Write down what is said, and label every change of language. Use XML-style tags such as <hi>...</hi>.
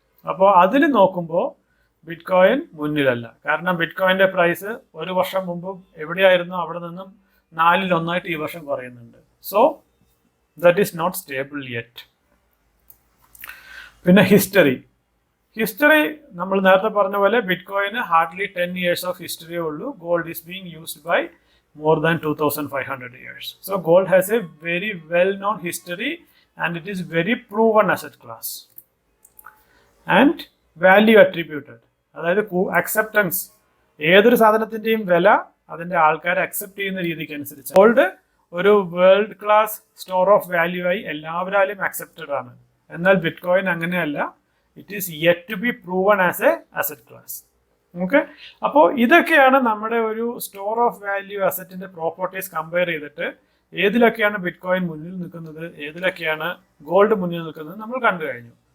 <ml>അപ്പോൾ അതിൽ നോക്കുമ്പോൾ ബിറ്റ് കോയിൻ മുന്നിലല്ല. കാരണം ബിറ്റ് കോയിൻ്റെ പ്രൈസ് ഒരു വർഷം മുമ്പ് എവിടെയായിരുന്നു അവിടെ നിന്നും 4-1 ഈ വർഷം കുറയുന്നുണ്ട്.</ml> <en>So that is not stable yet.</en> <ml>പിന്നെ ഹിസ്റ്ററി നമ്മൾ നേരത്തെ പറഞ്ഞ പോലെ ബിറ്റ് കോയിന് ഹാർഡ്ലി 10 ഇയേഴ്സ് ഓഫ് ഹിസ്റ്ററിയേ ഉള്ളൂ.</ml> <en>Gold is being used by more than 2500 years. So gold has a very well known history and it is very proven asset class. And value attributed,</en> <ml>അതായത് acceptance. ഏതൊരു സാധനത്തിന്റെയും വില അതിന്റെ ആൾക്കാരെ accept ചെയ്യുന്ന രീതിക്ക് അനുസരിച്ച് gold ഒരു world class store of value ആയി എല്ലാവരാലും അക്സെപ്റ്റഡ് ആണ്. എന്നാൽ ബിറ്റ് കോയിൻ അങ്ങനെയല്ല.</ml> <en>It is yet to be proven as a asset class.</en> <ml>Okay, അപ്പോൾ ഇതൊക്കെയാണ് നമ്മുടെ ഒരു store of value അസറ്റിന്റെ properties compare ചെയ്തിട്ട് ഏതിലൊക്കെയാണ് ബിറ്റ് കോയിൻ മുന്നിൽ നിൽക്കുന്നത്, ഏതിലൊക്കെയാണ് ഗോൾഡ് മുന്നിൽ നിൽക്കുന്നത് നമ്മൾ കണ്ടു കഴിഞ്ഞു.</ml>